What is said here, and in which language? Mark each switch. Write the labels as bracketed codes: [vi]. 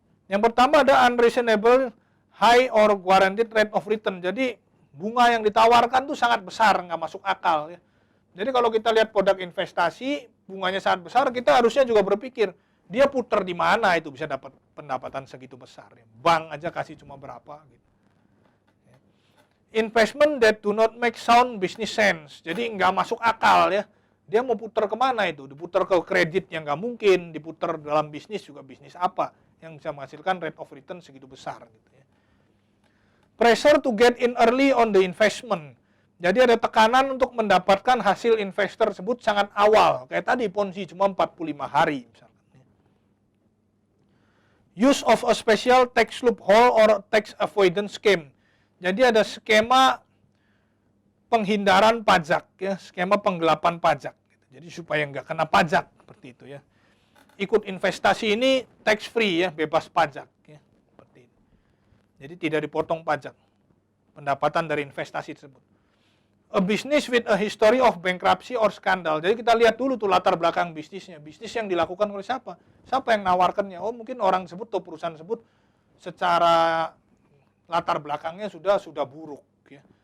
[id] Yang pertama ada [en] unreasonable high or guaranteed rate of return. [id] Jadi bunga yang ditawarkan tuh sangat besar, nggak masuk akal ya. Jadi kalau kita lihat produk investasi, bunganya sangat besar, kita harusnya juga berpikir, dia putar di mana itu bisa dapat pendapatan segitu besar ya. Bank aja kasih cuma berapa gitu. [en] Investment that do not make sound business sense. [id] Jadi nggak masuk akal ya. Dia mau putar kemana itu? Diputar ke kredit yang nggak mungkin, diputar dalam bisnis juga bisnis apa yang bisa menghasilkan rate of return segitu besar gitu ya. [en] Pressure to get in early on the investment. [id] Jadi ada tekanan untuk mendapatkan hasil investor tersebut sangat awal. Kayak tadi Ponzi cuma 45 hari misalkan. [en] Use of a special tax loophole or tax avoidance scheme. [id] Jadi ada skema penghindaran pajak ya, skema penggelapan pajak. Jadi supaya nggak kena pajak seperti itu ya. Ikut investasi ini tax free ya, bebas pajak ya, seperti itu. Jadi tidak dipotong pajak pendapatan dari investasi tersebut. [en] A business with a history of bankruptcy or scandal. [id] Jadi kita lihat dulu tuh latar belakang bisnisnya. Bisnis yang dilakukan oleh siapa? Siapa yang nawarkannya? Oh mungkin orang tersebut atau perusahaan tersebut secara latar belakangnya sudah buruk ya.